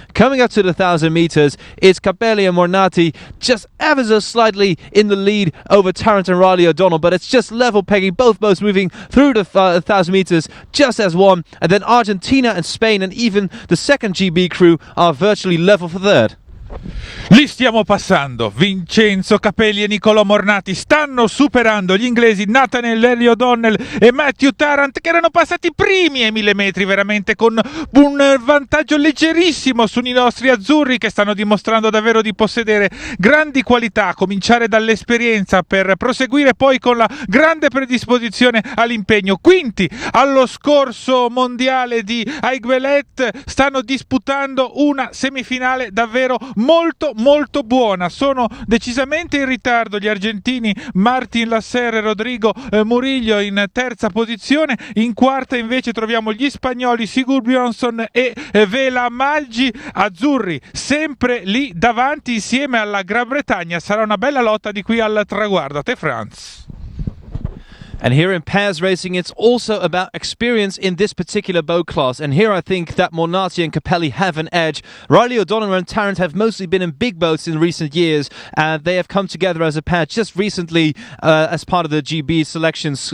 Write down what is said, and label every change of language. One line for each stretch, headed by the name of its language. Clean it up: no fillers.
English: Coming up to the 1,000 meters, it's Capelli and Mornati just ever so slightly in the lead over Tarrant and Riley O'Donnell, but it's just level pegging, both boats moving through the 1,000 meters just as one, and then Argentina and Spain and even the 2nd GB crew are virtually level for 3rd.
Italian: Li stiamo passando. Vincenzo Capelli e Nicolò Mornati stanno superando gli inglesi Nathaniel Larry O'Donnell e Matthew Tarrant, che erano passati primi ai 1000 metri, veramente con un vantaggio leggerissimo sui nostri azzurri, che stanno dimostrando davvero di possedere grandi qualità, a cominciare dall'esperienza per proseguire poi con la grande predisposizione all'impegno. Quinti allo scorso mondiale di Aiguelet, stanno disputando una semifinale davvero molto buona. Sono decisamente in ritardo gli argentini Martin Lasserre e Rodrigo Murillo in 3ª posizione. In 4ª invece troviamo gli spagnoli Sigurd Björnsson e Vela Maggi. Azzurri sempre lì davanti insieme alla Gran Bretagna. Sarà una bella lotta di qui al traguardo. A te, Franz.
English: And here in pairs racing, it's also about experience in this particular boat class. And here I think that Mornati and Capelli have an edge. Riley O'Donnell and Tarrant have mostly been in big boats in recent years, and they have come together as a pair just recently as part of the GB selections.